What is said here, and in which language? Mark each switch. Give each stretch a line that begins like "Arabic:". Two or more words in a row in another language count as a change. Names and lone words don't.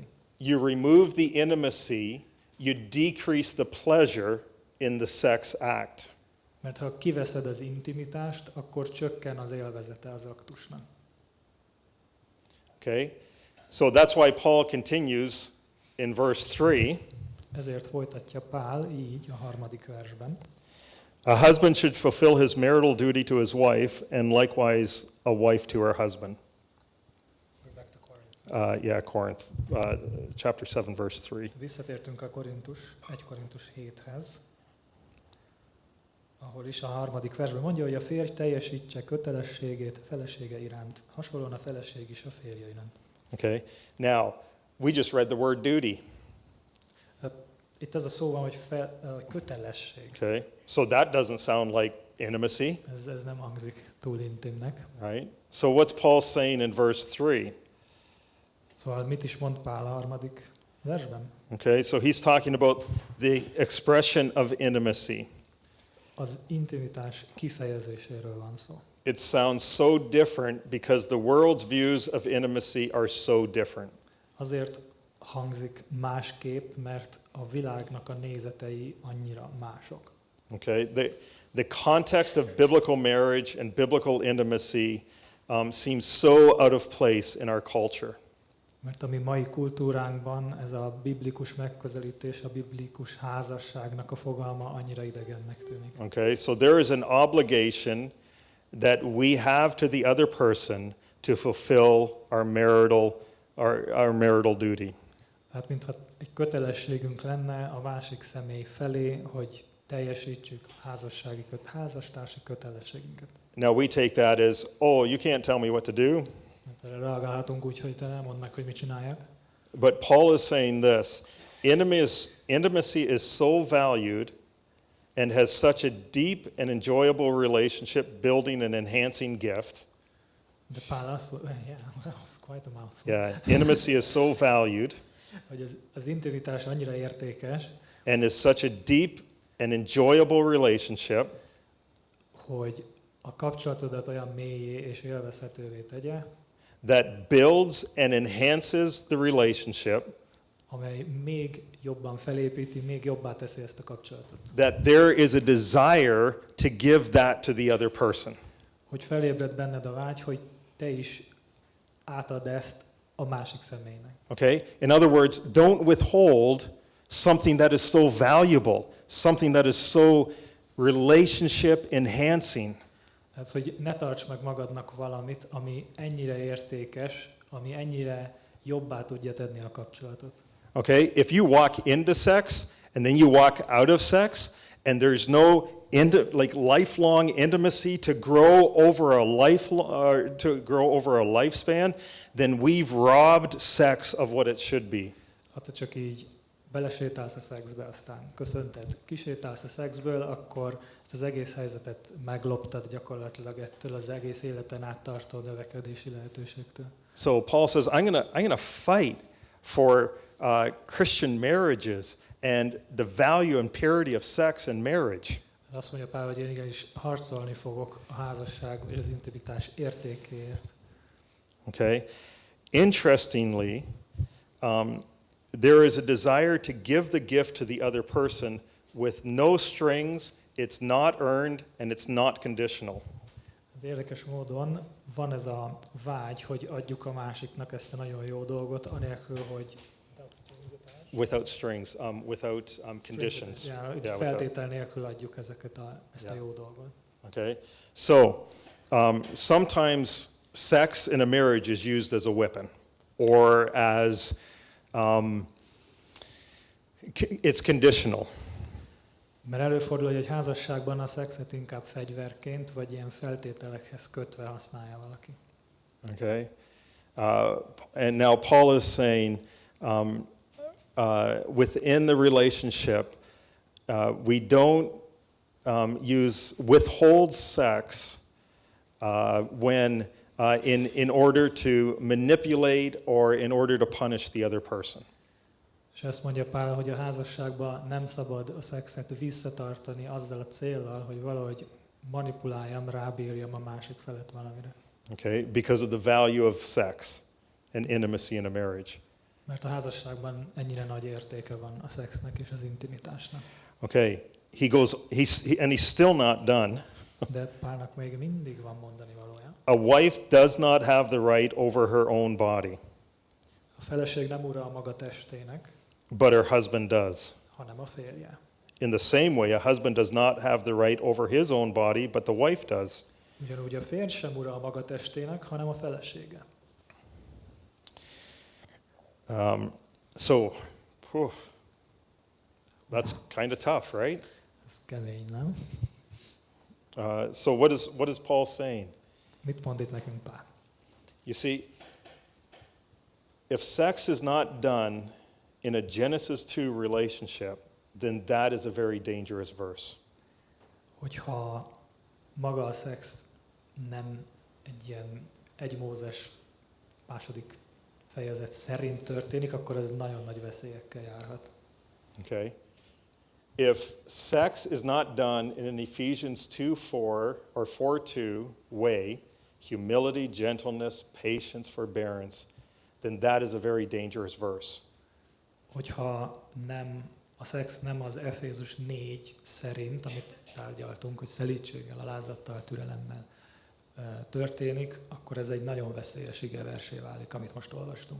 English: You remove the intimacy, you decrease the pleasure in the sex act.
Hungarian: Mert ha kiveszed az intimitást, akkor csökken az élvezete az aktusnak.
English: Okay? So that's why Paul continues in verse 3.
Hungarian: Ezért folytatja Pál így a 3. versben.
English: A husband should fulfill his marital duty to his wife, and likewise a wife to her husband. Corinth, chapter 7, verse 3.
Hungarian: Visszatértünk a 1 Korintus 7-hez, ahol is a 3. versben mondja, hogy a férj teljesítse kötelességét felesége iránt, hasonlóan a feleség is a férje iránt.
English: Okay. Now, we just read the word duty.
Hungarian: Itt ez a szó van, hogy kötelesség.
English: Okay? So that doesn't sound like intimacy,
Hungarian: Ez nem hangzik túl intimnek.
English: right? So what's Paul saying in verse 3?
Hungarian: Szóval mit is mond Pál a harmadik versben?
English: Okay, so he's talking about the expression of intimacy.
Hungarian: Az intimitás kifejezéséről van szó.
English: It sounds so different because the world's views of intimacy are so different.
Hungarian: Azért hangzik másképp, mert a világnak a nézetei annyira mások.
English: Okay, the context of biblical marriage and biblical intimacy seems so out of place in our culture.
Hungarian: Mert a mi mai kultúránkban ez a biblikus megközelítés, a biblikus házasságnak a fogalma annyira idegennek tűnik.
English: Okay, so there is an obligation that we have to the other person to fulfill our marital duty.
Hungarian: Tehát mintha egy kötelességünk lenne a másik személy felé, hogy teljesítsük házastársi kötelességünket.
English: Now we take that as, oh, you can't tell me what to do.
Hungarian: Hát erre reagálhatunk úgy, hogy te nem mondd meg, hogy mit csináljak.
English: But Paul is saying this, intimacy is so valued and has such a deep and enjoyable relationship building and enhancing gift.
Hungarian: De Pál azt mondja,
English: yeah, well, it's quite a mouthful. Yeah, intimacy is so valued
Hungarian: Hogy az intimitás annyira értékes,
English: and is such a deep and enjoyable relationship
Hungarian: hogy a kapcsolatodat olyan mélyé és élvezhetővé tegye,
English: that builds and enhances the relationship,
Hungarian: amely még jobban felépíti, még jobbá teszi ezt a kapcsolatot.
English: that there is a desire to give that to the other person.
Hungarian: Hogy felébred benned a vágy, hogy te is átad ezt a másik személynek.
English: Okay? In other words, don't withhold something that is so valuable, something that is so relationship enhancing.
Hungarian: Tehát, hogy ne tarts meg magadnak valamit, ami ennyire értékes, ami ennyire jobbá tudja tenni a kapcsolatot.
English: Okay? If you walk into sex and then you walk out of sex and there's no lifelong intimacy to grow over a lifespan, then we've robbed sex of what it should be.
Hungarian: Ha te csak így belesétálsz a szexbe, aztán köszönted, kisétálsz a szexből, akkor ezt az egész helyzetet megloptad gyakorlatilag ettől az egész életen át tartó növekedési lehetőségtől.
English: So Paul says, I'm gonna fight for Christian marriages and the value and purity of sex and marriage.
Hungarian: Azt mondja Pál, hogy én igenis harcolni fogok a házasság vagy az intimitás értékéért.
English: Okay? Interestingly, there is a desire to give the gift to the other person with no strings, it's not earned, and it's not conditional.
Hungarian: De érdekes módon van ez a vágy, hogy adjuk a másiknak ezt a nagyon jó dolgot, anélkül, hogy
English: Without strings, without conditions.
Hungarian: Feltétel nélkül adjuk ezt a jó dolgot.
English: Okay? So, sometimes sex in a marriage is used as a weapon or as it's conditional.
Hungarian: Mert előfordul, hogy egy házasságban a szexet inkább fegyverként, vagy ilyen feltételekhez kötve használja valaki.
English: Okay? And now Paul is saying, within the relationship, we don't withhold sex when in order to manipulate or in order to punish the other person.
Hungarian: És ezt mondja Pál, hogy a házasságban nem szabad a szexet visszatartani azzal a céllal, hogy valahogy manipuláljam, rábírjam a másik felet valamire.
English: Okay? Because of the value of sex and intimacy in a marriage.
Hungarian: Mert a házasságban ennyire nagy értéke van a szexnek és az intimitásnak.
English: Okay, and he's still not done.
Hungarian: De Pálnak még mindig van mondani valója.
English: A wife does not have the right over her own body,
Hungarian: A feleség nem ura a maga testének,
English: but her husband does.
Hungarian: hanem a férje.
English: In the same way, a husband does not have the right over his own body, but the wife does.
Hungarian: Ugyanúgy a férj sem ura a maga testének, hanem a felesége.
English: So, that's kind of tough, right?
Hungarian: Ez kemény, nem?
English: So what is Paul saying?
Hungarian: Mit mond itt nekünk Pál?
English: You see, if sex is not done in a Genesis 2 relationship, then that is a very dangerous verse.
Hungarian: Hogyha maga a szex nem egy ilyen 1 Mózes 2. fejezet szerint történik, akkor ez nagyon nagy veszélyekkel járhat.
English: Okay? If sex is not done in an Ephesians 2:4 or 4:2 way, humility, gentleness, patience, forbearance, then that is a very dangerous verse.
Hungarian: Hogyha a szex nem az Efézus 4 szerint, amit tárgyaltunk, hogy szelídséggel, alázattal, türelemmel történik, akkor ez egy nagyon veszélyes igeversé válik, amit most olvastunk.